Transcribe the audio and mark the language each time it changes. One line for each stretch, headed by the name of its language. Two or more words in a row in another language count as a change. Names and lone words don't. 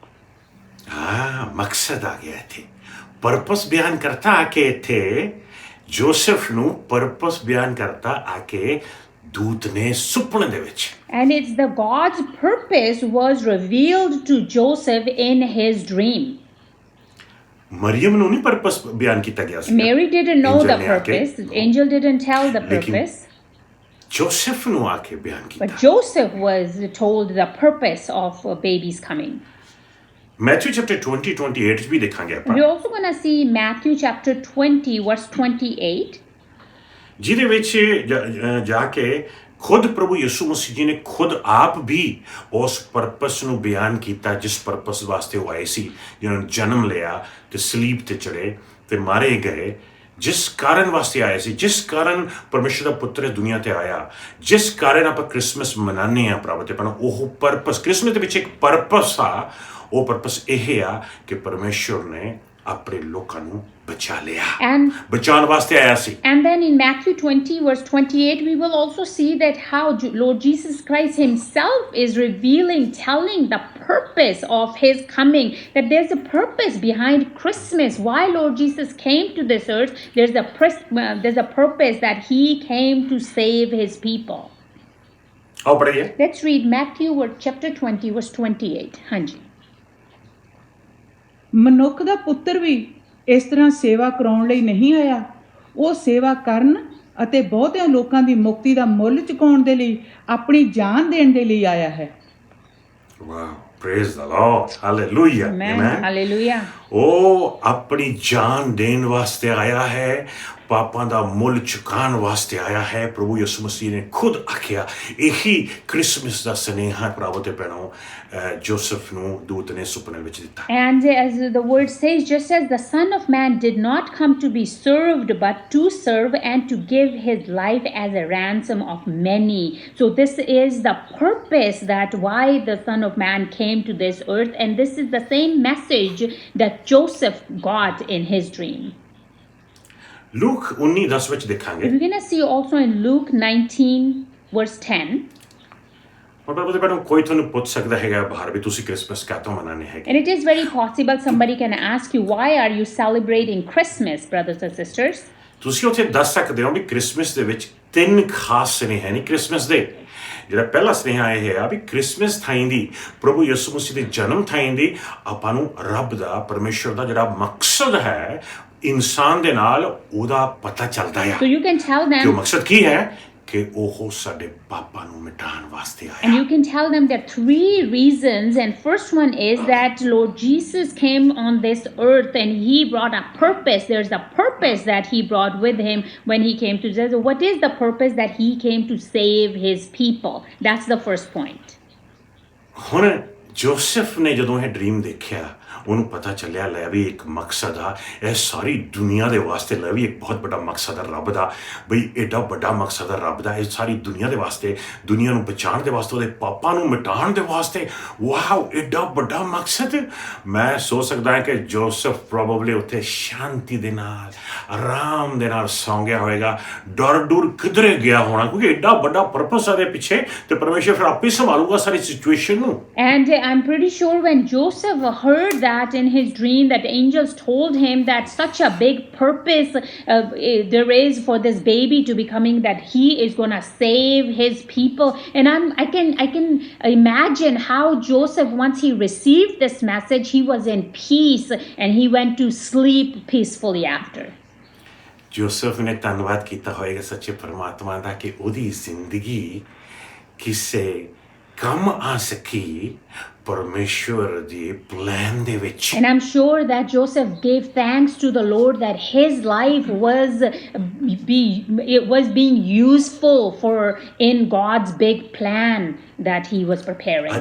Punjabi: ਮਕਸਦ ਆ ਗਿਆ ਇੱਥੇ ਪਰਪਸ ਬਿਆਨ ਕਰਤਾ ਆ ਕੇ ਇੱਥੇ ਜੋਸਫ ਨੂੰ ਪਰਪਸ ਬਿਆਨ ਕਰਤਾ ਆ ਕੇ ਦੂਤ ਨੇ ਸੁਪਨੇ ਦੇ ਵਿੱਚ
English: And it's the God's purpose was revealed to Joseph in his dream.
Punjabi: ਮਰੀਮ ਨੂੰ ਨਹੀਂ ਪਰਪਸ ਬਿਆਨ ਕੀਤਾ ਗਿਆ ਸੀ
English: Mary didn't know the purpose. The angel didn't tell the purpose.
Punjabi: ਜੋਸਫ ਨੂੰ ਆ ਕੇ ਬਿਆਨ ਕੀਤਾ
English: But Joseph was told the purpose of a baby's coming.
Punjabi: ਮੈਥਿਊ ਚੈਪਟਰ 20-28 ਵੀ ਦੇਖਾਂਗੇ ਆਪਾਂ
English: We're also going to see Matthew chapter 20 verse 28.
Punjabi: ਜਿਹਦੇ ਵਿੱਚ ਜਾ ਕੇ ਖੁਦ ਪ੍ਰਭੂ ਯਿਸੂ ਮਸੀਹ ਜੀ ਨੇ ਖੁਦ ਆਪ ਵੀ ਉਸ ਪਰਪਸ ਨੂੰ ਬਿਆਨ ਕੀਤਾ ਜਿਸ ਪਰਪਸ ਵਾਸਤੇ ਉਹ ਆਏ ਸੀ ਜਿਹਨਾਂ ਨੇ ਜਨਮ ਲਿਆ ਤੇ ਸਲੀਬ ਤੇ ਚੜੇ ਤੇ ਮਾਰੇ ਗਏ ਜਿਸ ਕਾਰਨ ਵਾਸਤੇ ਆਏ ਸੀ ਜਿਸ ਕਾਰਨ ਪਰਮੇਸ਼ਰ ਦਾ ਪੁੱਤਰ ਇਸ ਦੁਨੀਆ ਤੇ ਆਇਆ ਜਿਸ ਕਾਰਨ ਆਪਾਂ ਕ੍ਰਿਸਮਸ ਮਨਾਉਂਦੇ ਹਾਂ ਪ੍ਰਭੂ ਤੇ ਆਪਣਾ ਉਹ ਪਰਪਸ ਕ੍ਰਿਸਮਸ ਦੇ ਵਿੱਚ ਇੱਕ ਪਰਪਸ ਆ ਉਹ ਪਰਪਸ ਇਹ ਆ ਕਿ ਪਰਮੇਸ਼ਰ ਨੇ ਆਪਣੇ ਲੋਕਾਂ ਨੂੰ ਬਚਾ ਲਿਆ ਬਚਾਉਣ ਵਾਸਤੇ ਆਇਆ ਸੀ
English: And then in Matthew 20 verse 28 we will also see that how Lord Jesus Christ himself is revealing, telling the purpose of his coming, that there's a purpose behind Christmas, why Lord Jesus came to this earth. There's a purpose that he came to save his people.
Punjabi: ਆਓ ਪੜ੍ਹੀਏ
English: Let's read Matthew chapter 20 verse 28.
Punjabi: ਹਾਂਜੀ ਮਨੁੱਖ ਦਾ ਪੁੱਤਰ ਵੀ ਇਸ ਤਰ੍ਹਾਂ ਸੇਵਾ ਕਰਾਉਣ ਲਈ ਨਹੀਂ ਆਇਆ ਉਹ ਸੇਵਾ ਕਰਨ ਅਤੇ ਬਹੁਤਿਆਂ ਲੋਕਾਂ ਦੀ ਮੁਕਤੀ ਦਾ ਮੁੱਲ ਚੁਕਾਉਣ ਦੇ ਲਈ ਆਪਣੀ ਜਾਨ ਦੇਣ ਦੇ ਲਈ ਆਇਆ ਹੈ
English: wow praise the Lord hallelujah Amen. Hallelujah.
Punjabi: ਉਹ ਆਪਣੀ ਜਾਨ ਦੇਣ ਵਾਸਤੇ ਆਇਆ ਹੈ, ਪਾਪਾਂ ਦਾ ਮੁੱਲ ਚੁਕਾਉਣ ਵਾਸਤੇ ਆਇਆ ਹੈ। ਪ੍ਰਭੂ ਯਿਸੂ ਮਸੀਹ ਨੇ ਖੁਦ ਆਖਿਆ, ਇਹੀ ਕ੍ਰਿਸਮਸ ਦਾ ਸੁਨੇਹਾ ਭਰਾਵੋ ਤੇ ਭੈਣੋ ਜੋਸਫ ਨੂੰ ਦੂਤ ਨੇ ਸੁਪਨੇ ਵਿੱਚ ਦਿੱਤਾ।
English: And as the word says, just as the Son of Man did not come to be served, but to serve and to give his life as a ransom of many. So this is the purpose that why the Son of Man came to this earth, and this is the same message that Joseph got in his dream.
Punjabi: ਲੂਕ 19:10 ਵਿੱਚ ਦੇਖਾਂਗੇ।
English: We're going to see also in Luke 19 verse 10.
Punjabi: ਹੁਣ ਪ੍ਰਭੂ ਦੇ ਭੈਣੋ ਕੋਈ ਤੁਹਾਨੂੰ ਪੁੱਛ ਸਕਦਾ ਹੈਗਾ ਬਾਹਰ ਵੀ ਤੁਸੀਂ ਕ੍ਰਿਸਮਸ ਕਾਹਤੋਂ ਮਨਾਉਂਦੇ ਹੈਗੇ।
English: And it is very possible somebody can ask you, why are you celebrating Christmas, brothers and sisters?
Punjabi: ਤੁਸੀਂ ਉੱਥੇ ਦੱਸ ਸਕਦੇ ਹੋ ਵੀ ਕ੍ਰਿਸਮਸ ਦੇ ਵਿੱਚ ਤਿੰਨ ਖਾਸ ਸੁਨੇਹੇ ਨੇ ਕ੍ਰਿਸਮਸ ਦੇ। ਜਿਹੜਾ ਪਹਿਲਾ ਸੁਨੇਹਾ ਇਹ ਹੈ ਵੀ ਕ੍ਰਿਸਮਸ ਥਾਈਂਦੀ ਪ੍ਰਭੂ ਯਿਸੂ ਮਸੀਹ ਦੇ ਜਨਮ ਥਾਈਂਦੀ ਆਪਾਂ ਨੂੰ ਰੱਬ ਦਾ ਪਰਮੇਸ਼ਰ ਦਾ ਜਿਹੜਾ ਮਕਸਦ ਹੈ ਇਨਸਾਨ ਦੇ ਨਾਲ ਉਹਦਾ ਪਤਾ ਚੱਲਦਾ ਆ।
English: So you can tell
Punjabi: ਕਿ ਉਹ
English: them,
Punjabi: ਮਕਸਦ ਕੀ ਹੈ ਕਿ ਉਹ ਸਾਡੇ ਪਾਪਾਂ ਨੂੰ ਮਿਟਾਉਣ ਵਾਸਤੇ
English: and
Punjabi: ਆਇਆ।
English: you can tell them there are three reasons. And first one is that Lord Jesus came on this earth and he brought a purpose. There's a purpose that he brought with him when he came to this. What is the purpose? That he came to save his people. That's the first point.
Punjabi: ਹੁਣ ਜੋਸਫ ਨੇ ਜਦੋਂ ਇਹ ਡ੍ਰੀਮ ਦੇਖਿਆ ਉਹਨੂੰ ਪਤਾ ਚੱਲਿਆ ਲੈ ਵੀ ਇੱਕ ਮਕਸਦ ਆ ਇਹ ਸਾਰੀ ਦੁਨੀਆ ਦੇ ਵਾਸਤੇ, ਲੈ ਵੀ ਇੱਕ ਬਹੁਤ ਵੱਡਾ ਮਕਸਦ ਆ ਰੱਬ ਦਾ, ਬਈ ਐਡਾ ਵੱਡਾ ਮਕਸਦ ਆ ਰੱਬ ਦਾ ਇਹ ਸਾਰੀ ਦੁਨੀਆ ਦੇ ਵਾਸਤੇ, ਦੁਨੀਆ ਨੂੰ ਬਚਾਉਣ ਦੇ ਵਾਸਤੇ, ਉਹਦੇ ਪਾਪਾਂ ਨੂੰ ਮਿਟਾਉਣ ਦੇ ਵਾਸਤੇ। ਵਾਓ, ਐਡਾ ਵੱਡਾ ਮਕਸਦ। ਮੈਂ ਸੋਚ ਸਕਦਾ ਹਾਂ ਕਿ ਜੋਸਫ ਪ੍ਰੋਬਬਲੀ ਉੱਥੇ ਸ਼ਾਂਤੀ ਦੇ ਨਾਲ ਆਰਾਮ ਦੇ ਨਾਲ ਸੌਂ ਗਿਆ ਹੋਏਗਾ, ਡਰ ਡੁਰ ਕਿਧਰੇ ਗਿਆ ਹੋਣਾ, ਕਿਉਂਕਿ ਐਡਾ ਵੱਡਾ ਪਰਪਸ ਆ ਦੇ ਪਿੱਛੇ ਤੇ ਪਰਮੇਸ਼ਰ ਫਿਰ ਆਪੇ ਸੰਭਾਲੂਗਾ ਸਾਰੀ ਸਿਚੁਏਸ਼ਨ ਨੂੰ।
English: And I'm pretty sure when Joseph heard that in his dream, that angels told him that such a big purpose there is for this baby to be coming, that he is going to save his people. And I can imagine how Joseph, once he received this message, he was in peace and he went to sleep peacefully after.
Punjabi: ਜੋਸਫ ਨੇ ਧੰਨਵਾਦ ਕੀਤਾ ਹੋਏਗਾ ਸੱਚੇ ਪਰਮਾਤਮਾ ਦਾ ਕਿ ਉਹਦੀ ਜ਼ਿੰਦਗੀ ਕਿਸੇ ਕੰਮ ਆ ਸਕੀ ਪਰਮੇਸ਼ਵਰ ਦੇ ਪਲਾਨ ਦੇ ਵਿੱਚ।
English: And I'm sure that Joseph gave thanks to the Lord that his life was being useful for in God's big plan that he was preparing.